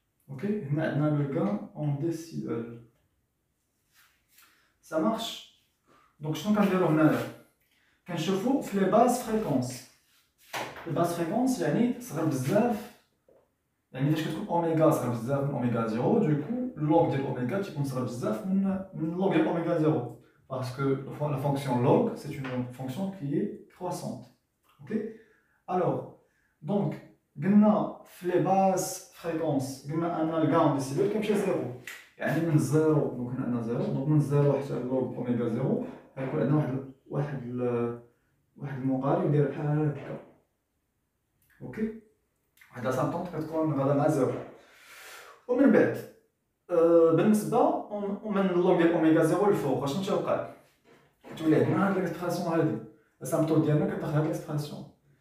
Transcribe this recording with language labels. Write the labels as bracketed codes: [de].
[ar] اوكي، هنا عندنا لو غان اون ديسيبل. سا مارش. دونك شنو كنديرو هنايا؟ كنشوفو في لي باز فريكونس. لي باز فريكونس يعني صغر بزاف، يعني فاش كتكون اوميغا صغر بزاف من اوميغا زيرو، دوكو لوغ ديال اوميغا تيكون صغر بزاف من لوغ ديال اوميغا زيرو. [fr] Parce que la fonction log, c'est une fonction qui est croissante. Ok? Alors, donc, les basses fréquences, on a le gain de décibels qui est 0. [ar] يعني من 0 [fr] donc [ar] هنا 0 donc من 0 حتى log اوميغا 0 غيكون عندنا واحد المقارب يدير بحال هكا. اوكي، واحد لاسامبطونط كتكون غادا مع 0. ومن بعد بالنسبه من اللوغ ديال اوميغا 0 الفوق شنو تيوقع؟ كتولي عندنا هاد ليكسبرسيون هادي، الاسامبطونط ديالنا كتاخد هاد ليكسبرسيون.